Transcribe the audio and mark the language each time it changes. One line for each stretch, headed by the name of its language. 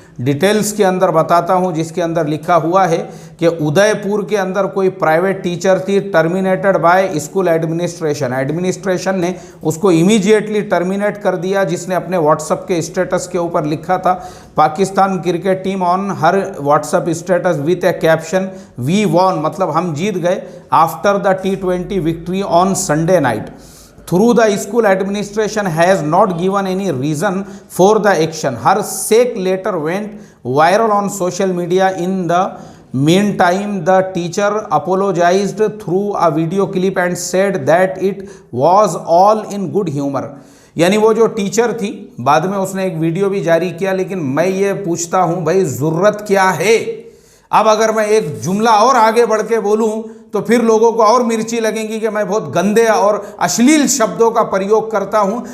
Hindi: Details के अंदर बताता हूँ, जिसके अंदर लिखा हुआ है कि उदयपुर के अंदर कोई प्राइवेट टीचर थी,
English: terminated by school administration
Hindi: ने उसको इमीडिएटली टर्मिनेट कर दिया, जिसने अपने व्हाट्सएप के स्टेटस के ऊपर लिखा था
English: Pakistan cricket team on her WhatsApp status with a caption we won,
Hindi: मतलब हम जीत गए,
English: After the T20 victory on Sunday night. Through the school administration has not given any reason for the action. Her sack letter went viral on social media. In the meantime, the teacher apologized through a video clip and said that it was all in good humor.
Hindi: यानी वो जो teacher थी बाद में उसने एक video भी जारी किया। लेकिन मैं ये पूछता हूँ भाई, ज़रूरत क्या है? अब अगर मैं एक जुमला और आगे बढ़ के बोलूँ तो फिर लोगों को और मिर्ची लगेंगी कि मैं बहुत गंदे और अश्लील शब्दों का प्रयोग करता हूं।